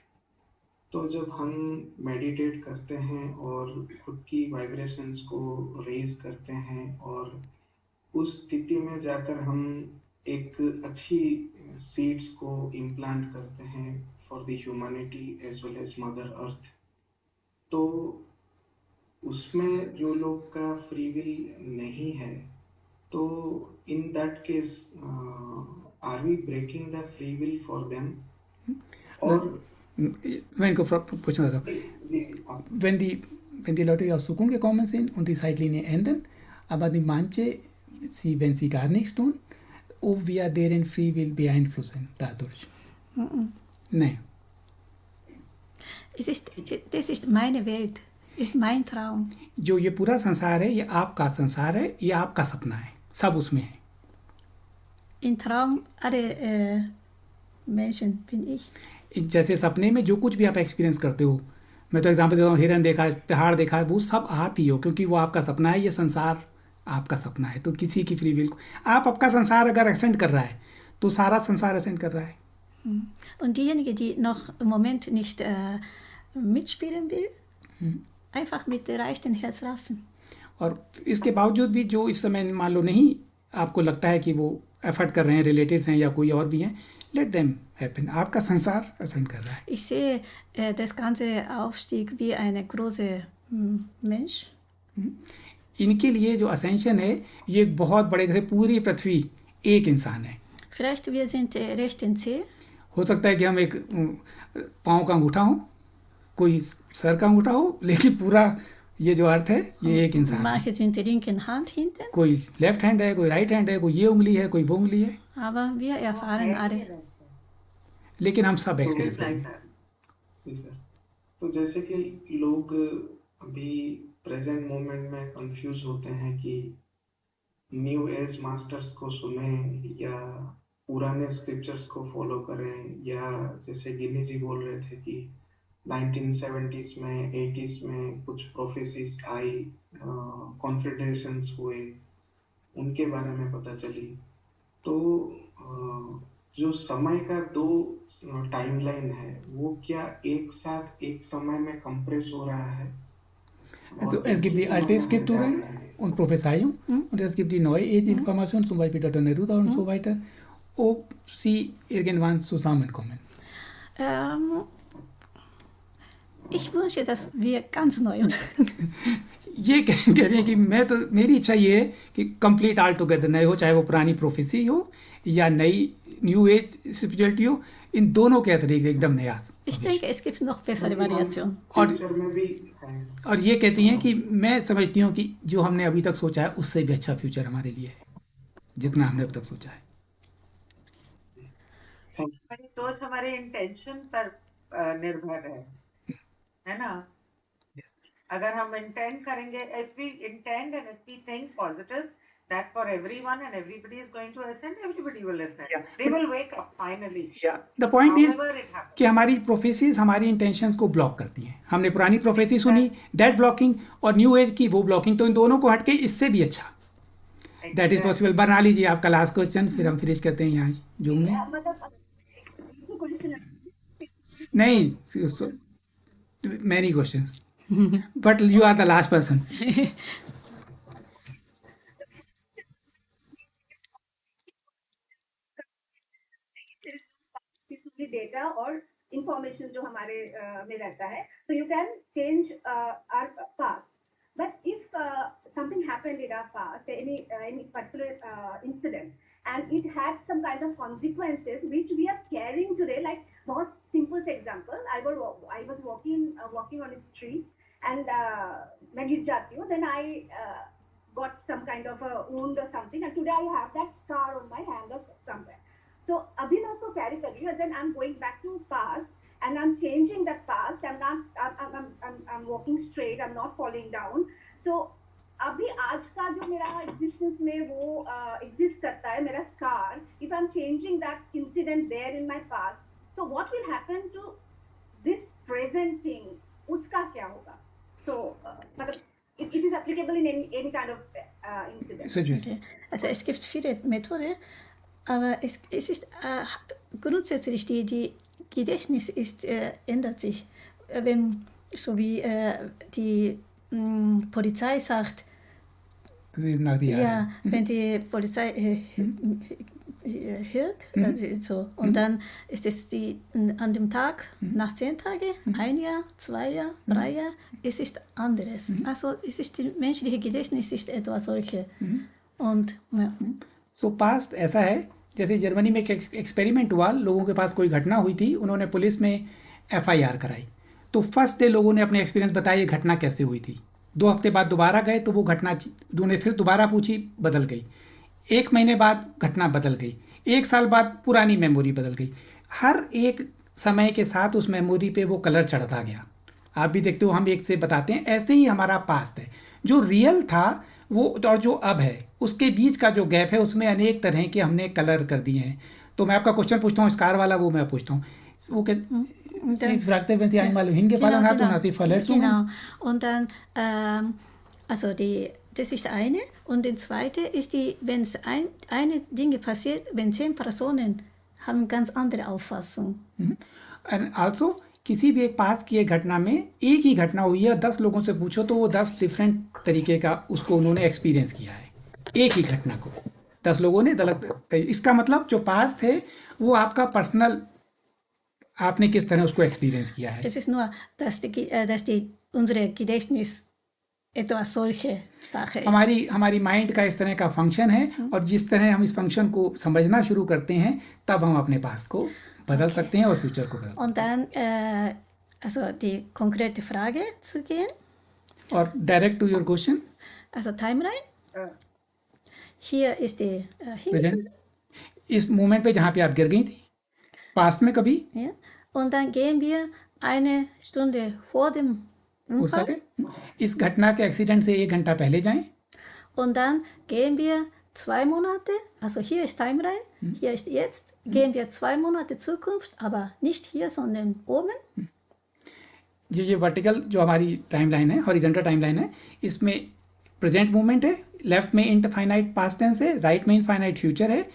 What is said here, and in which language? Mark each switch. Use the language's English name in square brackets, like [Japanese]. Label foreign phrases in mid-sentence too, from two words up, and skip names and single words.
[Hindi] तो जब हम मेडिटेट करते हैं और खुद की वाइब्रेशंस को रेज करते हैं, और उस स्थिति में जाकर हम एक अच्छी सीड्स को इम्प्लांट करते हैं [English] for the humanity as well as mother earth, [Hindi] तो उसमें जो लोग का [English] free will [Hindi] नहीं है, तो [English] in that case are we breaking the free will for them? [Hindi] और मैं इनको पूछना था, [German] wenn die Leute aus Zukunft gekommen sind und die Zeitlinie ändern, aber die manche, wenn sie gar nichts tun, ob wir deren [English] Free Will [German] beeinflussen dadurch? Nein. Das ist meine Welt, ist mein Traum. [Hindi] जो ये पूरा संसार है, ये आपका संसार है, ये आपका सपना है, सब उसमें है. [German] Im Traum alle Menschen bin ich. [Hindi] जैसे सपने में जो कुछ भी आप एक्सपीरियंस करते हो, मैं तो एग्जांपल देता हूँ, हिरन देखा, पहाड़ देखा, वो सब आप ही हो, क्योंकि वो आपका सपना है, ये संसार आपका सपना है। तो किसी की [English] free will [Hindi] को आप आपका संसार अगर एक्सेंड कर रहा है तो सारा संसार एक्सेंड कर रहा है। [German] Und diejenige, die noch im Moment nicht mitspielen will, einfach mit leichtem Herz lassen. [Hindi] और इसके बावजूद भी जो इस समय मान लो नहीं आपको लगता है कि वो एफर्ट कर रहे हैं, रिलेटिव्स हैं या कोई और भी हैं, [English] let them happen, [Hindi] आपका संसार असेंड कर रहा है। [German] Ich sehe das ganze Aufstieg wie eine große Mensch. [Hindi] इनके लिए जो असेंशन है ये एक बहुत बड़े, जैसे पूरी पृथ्वी एक इंसान है। [German] Vielleicht wir sind recht in Zähl. [Hindi] हो सकता है कि हम एक पाँव का अंगूठा हो, कोई सर का अंगूठा हो, लेकिन पूरा ये जो अर्थ है ये एक इंसान है। [German] Manche sind die linken Hand hinten, [Hindi] कोई [English] left hand [Hindi] है, कोई [English] right hand [Hindi] है, कोई ये उंगली है, कोई वो उंगली है, [German] aber wir erfahren alle. [Hindi] लेकिन हम सब तो एक्सपीरियंस जी करेंगे। सर, तो जैसे कि लोग अभी [English] present moment [Hindi] में कंफ्यूज होते हैं कि [English] new age masters [Hindi] को सुने या पुराने स्क्रिप्चर्स को फॉलो करें, या जैसे गिनी जी बोल रहे थे कि 1970s में 80s में कुछ प्रोफेसीज आई, कॉन्फेडरेशंस हुए, उनके बारे में पता चली। तो जो समय का दो टाइमलाइन है वो क्या एक साथ एक समय में कंप्रेस हो रहा है? Also es gibt die alte Skripturen und Prophezeiung und es gibt die neue Age-Information, zum Beispiel Dr. Neruda und so weiter, ob sie irgendwann zusammenkommen. Ich wünsche, dass wir ganz neu ये कह रहे हैं कि मैं तो, मेरी इच्छा ये है कि [English] complete all together [Hindi] नए हो, चाहे वो पुरानी प्रोफेसी हो या नई [English] new age spirituality [Hindi] हो, इन दोनों के अतिरिक्त एकदम नया। Ich denke, es gibt noch bessere Variationen. फ्यूचर में भी और ये कहती हैं कि मैं समझती हूँ कि जो हमने अभी तक सोचा है उससे भी अच्छा फ्यूचर हमारे लिए है, जितना हमने अब तक सोचा है। हमारी सोच हमारे इंटेंशन पर निर्भर है ना? अगर हम इंटेंड करेंगे, [English] if we intend and if we think positive that for everyone and everybody is going to ascend, everybody will ascend. Yeah. They will wake up finally. the point is However it happens. [Hindi] कि हमारी प्रोफेसीज हमारी इंटेंशंस को ब्लॉक करती हैं। हमने पुरानी प्रोफेसी सुनी, [English] that blocking, [Hindi] और [English] new age [Hindi] की वो ब्लॉकिंग, तो इन दोनों को हटके इससे भी अच्छा [English] that is possible. [Hindi] बना लीजिए आपका [English] last question, [Hindi] फिर हम फिनिश करते हैं यहाँ जूम में। [English] नहीं, many questions, but you are the last person. [Hindi] डेटा और इंफॉर्मेशन जो हमारे में रहता है, [English] so you can change our past, but if something happened in our past, any particular incident, and it had some kind of consequences which we are carrying today, like बहुत simple से example, I was walking on a street and [Hindi] मैं गिर जाती हूँ, [English] then I got some kind of a wound or something, and today I have that scar on my hand or somewhere. [Hindi] So अभी मैं उसको कैरी कर रही हूँ, [English] then I'm going back to past and I'm changing that past. I'm walking straight. I'm not falling down. [Hindi] So अभी आज का जो मेरा existence में वो exist करता है, मेरा scar. [English] If I'm changing that incident there in my past, so what will happen to this present thing? [Hindi] उसका क्या होगा? [English] So मतलब it is applicable in any kind of incident. Okay. [German] Also es gibt viele Methoden, aber es ist grundsätzlich die Gedächtnis ändert sich. Wenn, so wie die Polizei sagt, ja, wenn die Polizei hört, also so, und dann ist es an dem Tag, nach 10 Tagen, 1 Jahr, 2 Jahr, 3 Jahr, es ist anderes. Also es ist die menschliche Gedächtnis ist etwas solche. Und ja. [Hindi] सो पास्ट ऐसा है, जैसे जर्मनी में एक एक्सपेरिमेंट हुआ, लोगों के पास कोई घटना हुई थी, उन्होंने पुलिस में FIR कराई, तो [English] first day [Hindi] लोगों ने अपने एक्सपीरियंस बताया ये घटना कैसे हुई थी। 2 हफ्ते बाद दोबारा गए तो वो घटना उन्होंने फिर दोबारा पूछी, बदल गई। 1 महीने बाद घटना बदल गई, 1 साल बाद पुरानी मेमोरी बदल गई। हर एक समय के साथ उस मेमोरी पे वो कलर चढ़ता गया। आप भी देखते हो, हम एक से बताते हैं, ऐसे ही हमारा पास्ट है, जो रियल था वो और जो अब है उसके बीच का जो गैप है, उसमें अनेक तरह के हमने कलर कर दिए हैं। तो मैं आपका क्वेश्चन पूछता हूँ, स्कार वाला वो मैं पूछता हूँ, वो [German] Sie fragte, wenn sie einmal hingefallen hat und hat sie Verletzungen. Genau. Und dann, also das ist eine. Und die zweite ist wenn es eine Dinge passiert, wenn 10 Personen haben ganz andere Auffassung. [Hindi] Also किसी भी एक पास की एक घटना में एक ही घटना हुई है, 10 लोगों से पूछो तो वो 10 डिफरेंट तरीके का उसको उन्होंने एक्सपीरियंस किया है, एक ही घटना को 10 लोगों ने अलग। इसका मतलब जो पास थे वो आपका पर्सनल, आपने किस तरह उसको एक्सपीरियंस किया है। [German] Es ist nur, dass unsere Gedächtnis etwas solche Sache. [Hindi] हमारी माइंड का इस तरह का फंक्शन है, और जिस तरह हम इस फंक्शन को समझना शुरू करते हैं तब हम अपने पास को बदल सकते हैं और फ्यूचर को बदल। [German] Und dann, also die konkrete Frage zu gehen. [English] और direct to your question. [German] Also Timeline. Hier ist die [Hindi] प्रेजेंट, इस मोमेंट पे जहाँ पे आप गिर गई थी पास्ट में कभी। [German] Ja. Und dann gehen wir eine Stunde vor dem Unfall. [Hindi] इस घटना के एक्सीडेंट से 1 घंटा पहले जाएं। [German] Und dann gehen wir 2 Monate, also hier ist Timeline, hier ist jetzt, gehen wir 2 Monate Zukunft, aber nicht hier, sondern oben. [Hindi] ये वर्टिकल जो हमारी टाइमलाइन है, [English] horizontal timeline [Hindi] है, इसमें [English] present moment [Hindi] है, लेफ्ट में [English] infinite past tense [Hindi] है, राइट में [English] infinite future [Hindi] है।